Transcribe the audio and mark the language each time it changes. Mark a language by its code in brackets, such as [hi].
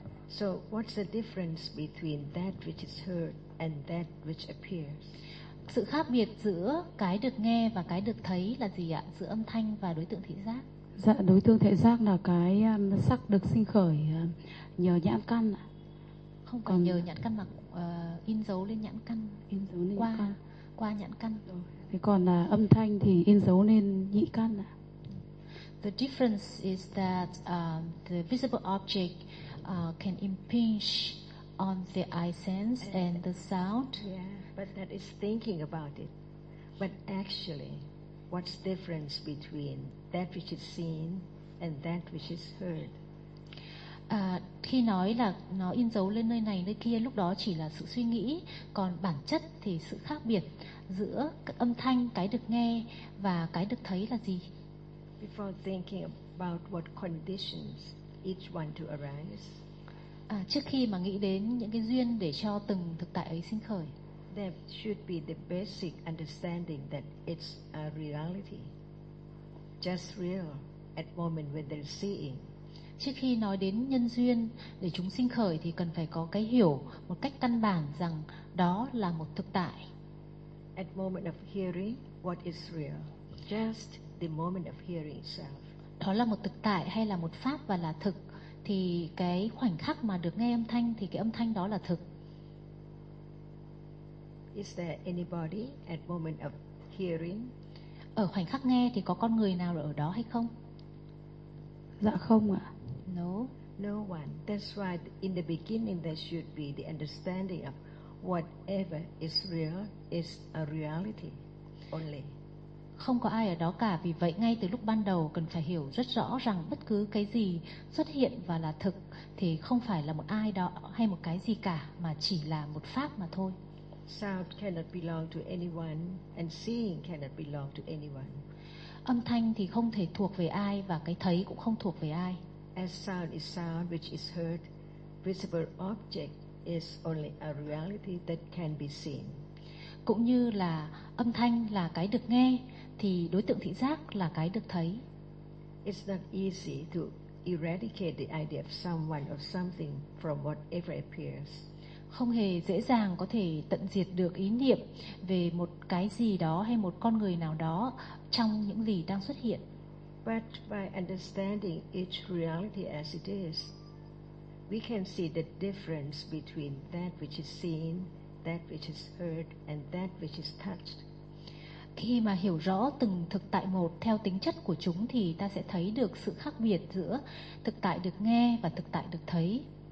[en] So what's the difference between that which is heard and that which appears? [vi] Sự khác biệt giữa cái được nghe và cái được thấy là gì ạ? Giữa âm thanh và đối tượng thị giác? Dạ, đối tượng thị giác là cái sắc được sinh khởi nhờ nhãn căn. Không phải còn nhờ nhãn căn mà in dấu lên nhãn căn. In dấu lên qua, căn. Qua nhãn căn. Thế còn âm thanh thì in dấu lên nhĩ căn. [en] The difference is that the visible object can impinge on the eye sense and the sound. Yeah. But that is thinking about it. But actually, what's the difference between that which is seen and that which is heard? [vi] Khi nói là nó in dấu lên nơi này, nơi kia, lúc đó chỉ là sự suy nghĩ. Còn bản chất thì sự khác biệt giữa âm thanh, cái được nghe và cái được thấy là gì? [en] Before thinking about what conditions each one to arise. [vi] Trước khi mà nghĩ đến những cái duyên để cho từng thực tại ấy sinh khởi. [en] There should be the basic understanding that it's a reality, just real at moment when they're seeing. [vi] Trước khi nói đến nhân duyên để chúng sinh khởi thì cần phải có cái hiểu một cách căn bản rằng đó là một thực tại. [en] At moment of hearing, what is real? Just the moment of hearing itself. [vi] Đó là một thực tại hay là một pháp và là thực thì cái khoảnh khắc mà được nghe âm thanh thì cái âm thanh đó là thực. [en] Is there anybody at moment of hearing? [vi] Ở khoảnh khắc nghe thì có con người nào ở đó hay không? Dạ không ạ. [en] No. No one. That's why in the beginning there should be the understanding of whatever is real is a reality only. [vi] Không có ai ở đó cả, vì vậy ngay từ lúc ban đầu cần phải hiểu rất rõ rằng bất cứ cái gì xuất hiện và là thực thì không phải là một ai đó hay một cái gì cả, mà chỉ là một pháp mà thôi. [en] Sound cannot belong to anyone and seeing cannot belong to anyone. [vi] Âm thanh thì không thể thuộc về ai và cái thấy cũng không thuộc về ai. [en] As sound is sound which is heard, visible object is only a reality that can be seen. [vi] Cũng như là âm thanh là cái được nghe thì đối tượng thị giác là cái được thấy. [en] It's not easy to eradicate the idea of someone or something from whatever appears. [vi] Không hề dễ dàng có thể tận diệt được ý niệm về một cái gì đó hay một con người nào đó trong những gì đang xuất hiện. [en] But by understanding each reality as it is, we can see the difference between that which is seen, that which is heard and that which is touched. [vi] Khi mà hiểu rõ từng thực tại một theo tính chất của chúng thì ta sẽ thấy được sự khác biệt giữa thực tại được nghe và thực tại được thấy.